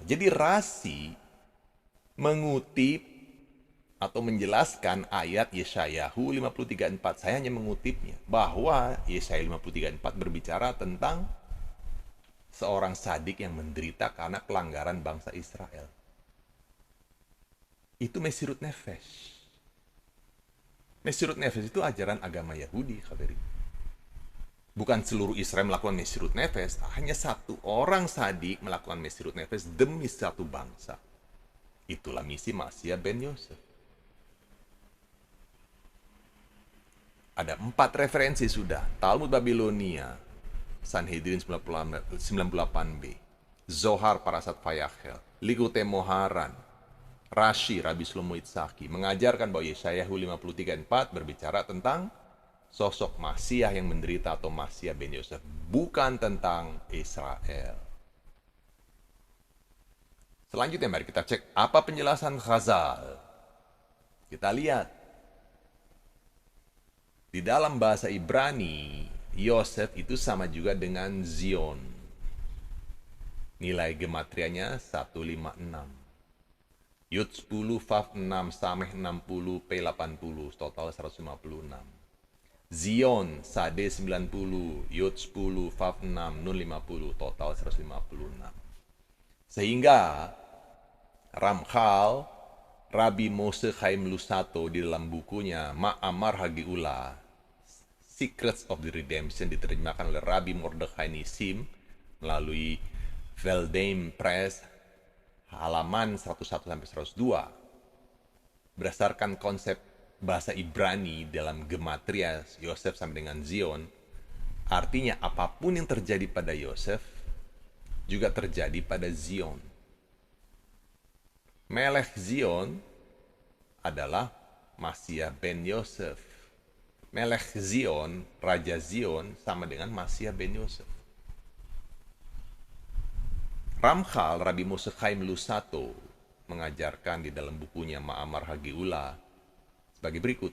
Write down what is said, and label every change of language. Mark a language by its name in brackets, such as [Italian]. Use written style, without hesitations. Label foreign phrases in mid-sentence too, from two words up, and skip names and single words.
[Indonesian] Jadi Rasi mengutip atau menjelaskan ayat Yeshayahu 53:4. Saya hanya mengutipnya, bahwa Yeshayahu 53:4 berbicara tentang seorang sadik yang menderita karena pelanggaran bangsa Israel. Itu [Hebrew] מסירות נפש. מסירות נפש [Indonesian] itu ajaran agama Yahudi, khabari. Bukan seluruh Israel melakukan [Hebrew] מסירות נפש, [Indonesian] hanya satu orang sadik melakukan [Hebrew] מסירות נפש [Indonesian] demi satu bangsa. Itulah misi Masia ben Yosef. Ada 4 referensi sudah. Talmud Babilonia, Sanhedrin 98b, Zohar Parasat Fayachel, Likutei Moharan, Rashi Rabbi Shlomo Itzhaki mengajarkan bahwa Yeshayahu 53:4 berbicara tentang sosok Masiah yang menderita atau Masiah ben Yosef, bukan tentang Israel. Selanjutnya mari kita cek apa penjelasan Chazal. Kita lihat di dalam bahasa Ibrani, Yosef itu sama juga dengan Zion. Nilai gematrianya 156. Yud 10, Vav 6, Sameh 60, P 80, total 156. Zion, Sade 90, Yud 10, Vav 6, Nun 50, total 156. Sehingga Ramchal, Rabbi Moshe Chaim Lusato di dalam bukunya Ma'amar Hagiula, [English] Secrets of the Redemption, [Indonesian] diterjemahkan oleh Rabbi Mordechai Nisim melalui Veldheim Press, halaman 101-102. Berdasarkan konsep bahasa Ibrani dalam gematria Yosef sampai dengan Zion, artinya apapun yang terjadi pada Yosef juga terjadi pada Zion. [Hebrew] מלך ציון [Indonesian] adalah Masiah ben Yosef. [Hebrew] מלך ציון, [Indonesian] Raja Zion, sama dengan Masiah ben Yosef. Ramchal, Rabbi Moshe Chaim Lusato, mengajarkan di dalam bukunya Ma'amar Hagiula sebagai berikut.